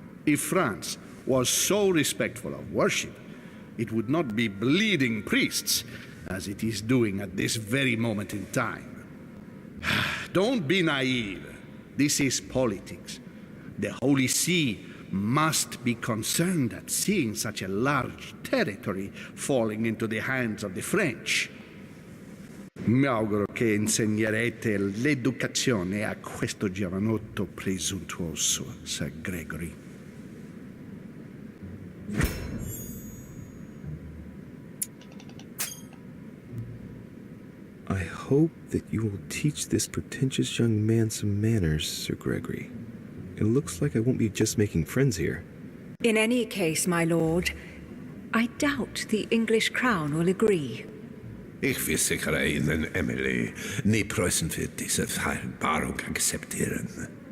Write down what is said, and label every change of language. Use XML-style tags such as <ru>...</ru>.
<en>If France was so respectful of worship, it would not be bleeding priests, as it is doing at this very moment in time. Don't be naive. This is politics. The Holy See must be concerned at seeing such a large territory falling into the hands of the French.</en> <it>Mi auguro che insegnerete l'educazione a questo giovanotto presuntuoso, Sir Gregory.</it> <en>I hope that you will teach this pretentious young man some manners, Sir Gregory. It looks like I won't be just making friends here. In any case, my lord, I doubt the English crown will agree.</en> <de>Ich versichere Ihnen, Emily, nie Preußen wird diese Vereinbarung akzeptieren.</de>